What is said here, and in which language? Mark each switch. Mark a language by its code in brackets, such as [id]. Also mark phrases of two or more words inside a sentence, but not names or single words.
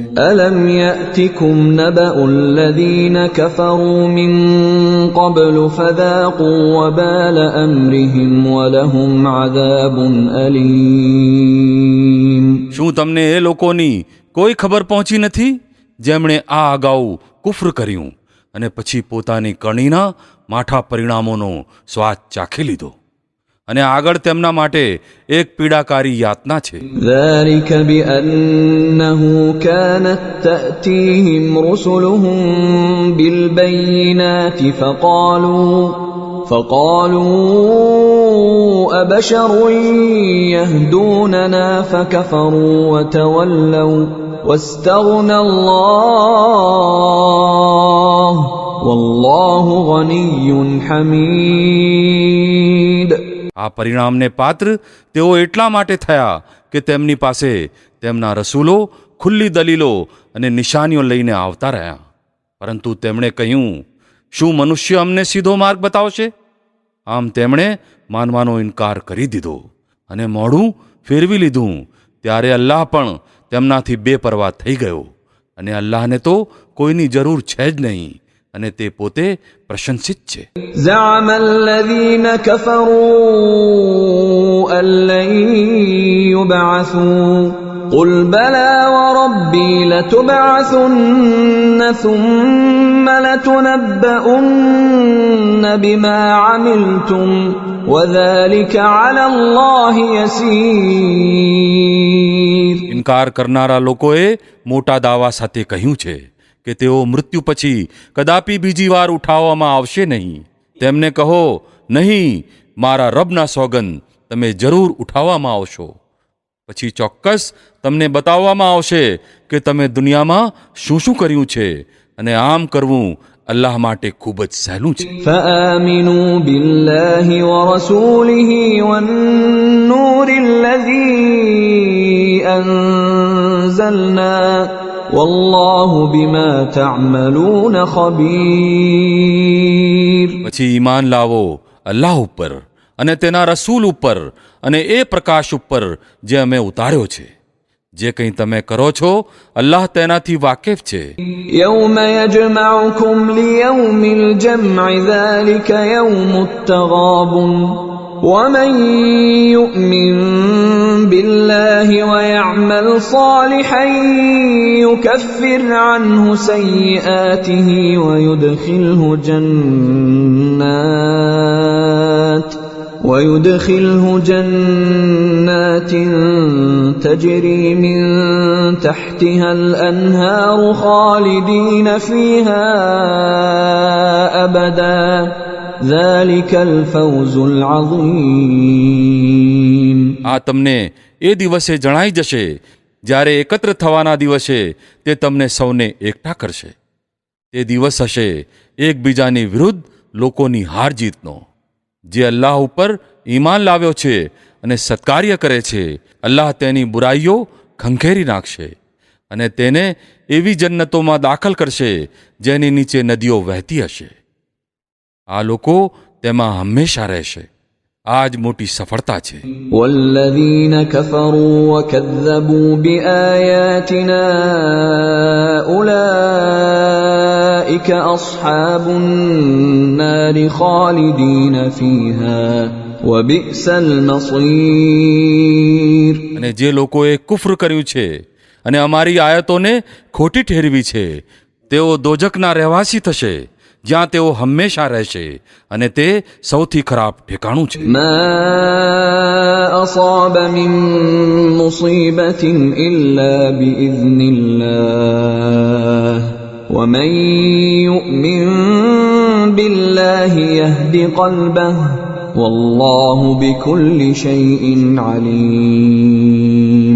[ar] ألم يأتكم نبأ الذين كفروا من قبل فذاقوا وبال أمرهم ولهم عذاب أليم. [gu] શું તમને એ લોકોની કોઈ ખબર પહોંચી નથી જેમણે આ અગાઉ કુફ્ર કર્યું અને પછી પોતાની કરણીના માઠા પરિણામોનો સ્વાદ ચાખી લીધો, અને આગળ તેમના માટે એક પીડાકારી યાતના છે. [ar] ذلك بأنه كانت تأتيهم رسلهم بالبينات فقالوا أبشر يهدوننا فكفروا وتولوا واستغنى الله والله غني حميد. [gu] આ પરિણામને પાત્ર તેઓ એટલા માટે થયા કે તેમની પાસે તેમના રસૂલો ખુલ્લી દલીલો અને નિશાનીઓ લઈને આવતા રહ્યા, પરંતુ તેમણે કહ્યું, શું મનુષ્ય અમને સીધો માર્ગ બતાવશે? આમ તેમણે માનવાનો ઇનકાર કરી દીધો અને મોઢું ફેરવી લીધું. ત્યારે અલ્લાહ પણ તેમનાથી બેપરવા થઈ ગયો, અને અલ્લાહને તો કોઈની જરૂર છે જ નહીં અને તે પોતે પ્રશંસિત છે. [ar] زعم الذين كفروا أن لن يبعثوا قل بلى وربي لتبعثن ثم لتنبؤن بما عملتم وذلك على الله يسير. [gu] ઇનકાર કરનારા લોકોએ મોટા દાવા સાથે કહ્યું છે કે તેઓ મૃત્યુ પછી કદાપી બીજી વાર ઉઠાવવામાં આવશે નહીં. તેમને કહો, નહીં, મારા રબના સોગંદ તમે જરૂર ઉઠાવવામાં આવશો. પછી ચોક્કસ તમને બતાવવામાં આવશે કે તમે દુનિયામાં શું શું કર્યું છે, અને આમ કરવું અલ્લાહ માટે ખૂબ જ સહેલું છે. [ar] فآمنوا بالله ورسوله والنور الذي أنزلنا والله بما تعملون خبير. [gu] પછી ઈમાન લાવો અલ્લાહ ઉપર અને તેના રસૂલ ઉપર અને એ પ્રકાશ ઉપર જે અમે ઉતાર્યો છે. જે કંઈ તમે કરો છો અલ્લાહ તેનાથી વાકેફ છે. [ar] يوم يجمعكم ليوم الجمع ذلك يوم التغابن ومن يؤمن بالله ويعمل صالحا يكفر عنه سيئاته ويدخله جنات تجري من تحتها الأنهار خالدين فيها أبدا ذلك الفوز العظيم. [gu] આ તમને એ દિવસે જણાઈ જશે જ્યારે એકત્ર થવાના દિવસે તે તમને સૌને એકઠા કરશે. તે દિવસ હશે એકબીજાની વિરુદ્ધ લોકોની હાર જીતનો. જે અલ્લાહ ઉપર ઈમાન લાવ્યો છે અને સત્કાર્ય કરે છે, અલ્લાહ તેની બુરાઈઓ ખંખેરી નાખશે અને તેને એવી જન્નતોમાં દાખલ કરશે જેની નીચે નદીઓ વહેતી હશે. આ લોકો તેમાં હંમેશા રહેશે. આ જ મોટી સફળતા છે. [ar] والذين كفروا وكذبوا بآياتنا أولئك أصحاب النار خالدين فيها وبئس المصير. [gu] અને જે લોકોએ કુફ્ર કર્યું છે અને અમારી આયતોને ખોટી ઠેરવી છે, તેઓ દોજકના રહેવાસી થશે, જ્યાં તેઓ હંમેશા રહેશે, અને તે સૌથી ખરાબ ઠેકાણું છે. [ar] ما أصاب من مصيبة إلا بإذن الله ومن يؤمن بالله يهد قلبه والله بكل شيء عليم.